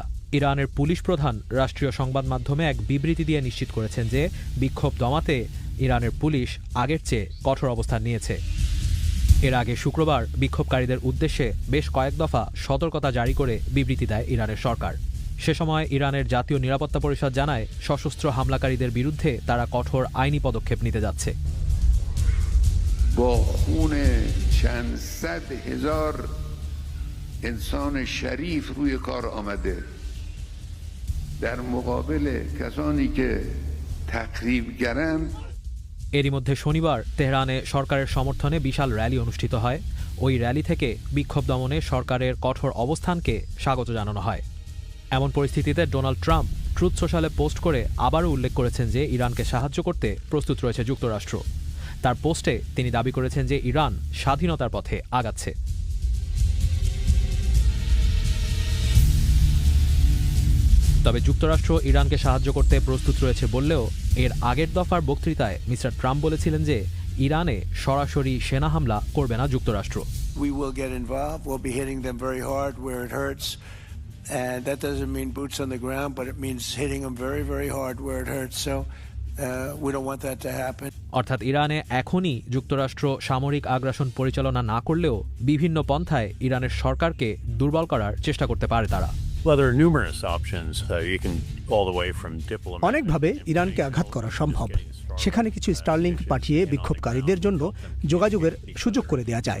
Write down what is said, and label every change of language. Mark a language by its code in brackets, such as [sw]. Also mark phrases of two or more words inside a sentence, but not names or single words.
[bn] ইরানের পুলিশ প্রধান রাষ্ট্রীয় সংবাদ মাধ্যমে এক বিবৃতি দিয়ে নিশ্চিত করেছেন যে বিক্ষোভ দমাতে ইরানের পুলিশ আগের চেয়ে কঠোর অবস্থান নিয়েছে। এর আগে শুক্রবার বিক্ষোভকারীদের উদ্দেশ্যে বেশ কয়েক দফা সতর্কতা জারি করে বিবৃতি দেয় ইরানের সরকার। সে সময় ইরানের জাতীয় নিরাপত্তা পরিষদ জানায় সশস্ত্র হামলাকারীদের বিরুদ্ধে তারা কঠোর আইনি পদক্ষেপ নিতে যাচ্ছে। [fa] با خون چند صد هزار انسان شریف روی کار آمده در مقابل کسانی که تخریبگرند। [bn] এরই মধ্যে শনিবার তেহরানে সরকারের সমর্থনে বিশাল র্যালি অনুষ্ঠিত হয়। ওই র্যালি থেকে বিক্ষোভ দমনে সরকারের কঠোর অবস্থানকে স্বাগত জানানো হয়। এমন পরিস্থিতিতে ডোনাল্ড ট্রাম্প ট্রুথ সোশ্যালে পোস্ট করে আবারও উল্লেখ করেছেন যে ইরানকে সাহায্য করতে প্রস্তুত রয়েছে যুক্তরাষ্ট্র। তার পোস্টে তিনি দাবি করেছেন যে ইরান স্বাধীনতার পথে আগাচ্ছে। তবে যুক্তরাষ্ট্র ইরানকে সাহায্য করতে প্রস্তুত রয়েছে বললেও এর আগের দফার বক্তৃতায় মিস্টার ট্রাম্প বলেছিলেন যে ইরানে সরাসরি সেনা হামলা করবে না যুক্তরাষ্ট্র। [en] We will get involved. We'll be hitting them very hard where it hurts. And that doesn't mean boots on the ground, but it means hitting them very, very hard where it hurts. So we don't want that to happen. [bn] অর্থাৎ ইরানে এখনই যুক্তরাষ্ট্র সামরিক আগ্রাসন পরিচালনা না করলেও বিভিন্ন পন্থায় ইরানের সরকারকে দুর্বল করার চেষ্টা করতে পারে তারা। অনেকভাবে ইরানকে আঘাত করা সম্ভব। সেখানে কিছু স্টারলিংক পাঠিয়ে বিক্ষোভকারীদের জন্য যোগাযোগের সুযোগ করে দেওয়া যায়।